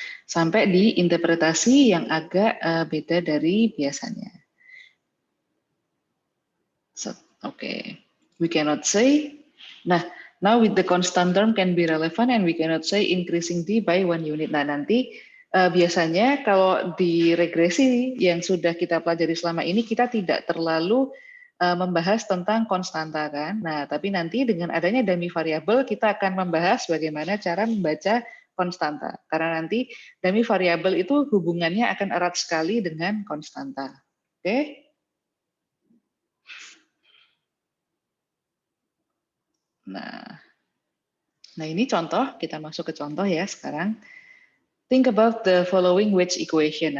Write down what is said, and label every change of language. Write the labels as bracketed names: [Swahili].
[Indonesian] Sampai di interpretasi yang agak beda dari biasanya. [English] Oke. We cannot say. Nah, now with the constant term can be relevant and we cannot say increasing D by 1 unit. [Indonesian] Nah, nanti biasanya kalau di regresi yang sudah kita pelajari selama ini kita tidak terlalu membahas tentang konstanta kan. Nah, tapi nanti dengan adanya dummy variable kita akan membahas bagaimana cara membaca konstanta. Karena nanti dummy variable itu hubungannya akan erat sekali dengan konstanta. Oke? Nah ini contoh, kita masuk ke contoh ya sekarang. [English] Think about the following wage equation.